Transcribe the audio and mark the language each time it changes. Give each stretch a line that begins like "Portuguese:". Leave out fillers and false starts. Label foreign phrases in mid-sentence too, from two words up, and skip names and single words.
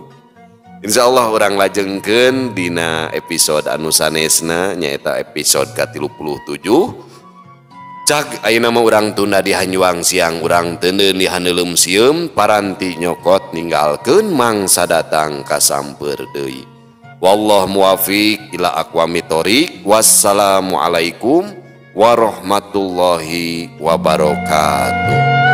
Sundanese: Insyaallah urang lajengkeun dina episode anu sanesna nyaeta episode ka-37. Cag ayeuna mah urang tunda di Hanyuang siang urang teu di Haneuleum sieum paranti nyokot ninggalkeun mangsa datang kasamper deui.
Arabic: والله الموفق إلى أقوم الطريق. والسلام عليكم ورحمة الله وبركاته.